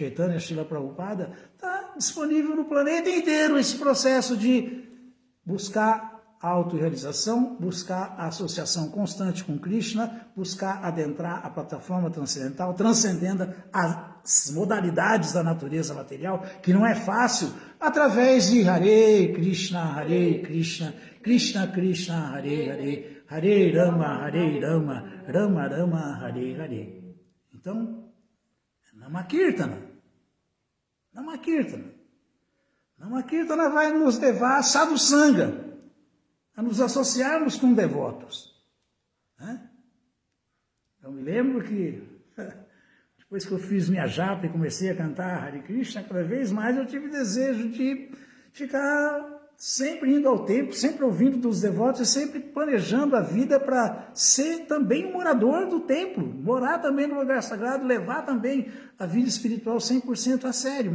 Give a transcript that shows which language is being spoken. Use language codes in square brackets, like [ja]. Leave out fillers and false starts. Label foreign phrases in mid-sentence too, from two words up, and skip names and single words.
[pt] Chaitanya, Srila Prabhupada, está disponível no planeta inteiro esse processo de buscar a autorrealização, buscar a associação constante com Krishna, buscar adentrar a plataforma transcendental, transcendendo as modalidades da natureza material, que não é fácil, através de Hare Krishna, Krishna Krishna, Hare Hare, Hare Rama, Rama Rama, Hare Hare. Então, Namakirtana vai nos levar a sadhusanga, a nos associarmos com devotos. Eu me lembro que, depois que eu fiz minha japa e comecei a cantar Hare Krishna, cada vez mais eu tive desejo de ficar sempre indo ao templo, sempre ouvindo dos devotos e sempre planejando a vida para ser também um morador do templo, morar também no lugar sagrado, levar também a vida espiritual 100% a sério.